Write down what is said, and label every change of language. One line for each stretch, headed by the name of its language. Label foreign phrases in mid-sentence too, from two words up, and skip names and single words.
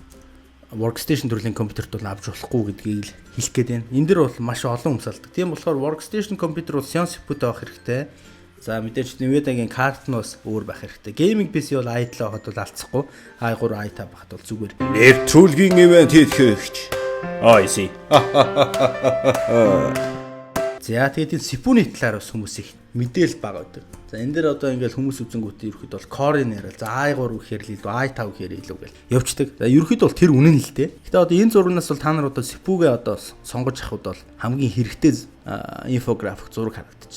Mongolian: Workstation төрлийн компьютерт бол авч болохгүй гэдгийг хэлэх гээд байна. Энэ дэр бол маш олон хүмүүс алдаг. Тийм болохоор workstation компьютер бол Xeon CPU-тэй авах хэрэгтэй. За мэдээж Nvidia-гийн карт нь бас өөр байх хэрэгтэй.
English: Gaming PC
Mongolian: бол i7 байхад бол алдахгүй. i3, i5 байхад бол зүгээр. Нэвтрүүлгийн ивент хийгч.
English: I see.
Mongolian: За тэгээд энэ CPU-ний талаар бас хүмүүс их мэдээлэл бага байдаг. За энэ дээр одоо ингээл хүмүүс үзэнгүүтээ ерөөхдөө бол Core-ийн яриа. За i3 гэхээр л илүү, i5 гэхээр илүү гэж явцдаг. За ерөөхдөө бол тэр үнэн л дээ. Гэтэ одоо энэ зурагнаас бол та нар одоо CPU-гээ одоо сонгож авахд бол хамгийн хэрэгтэй инфографик зураг харагдаж.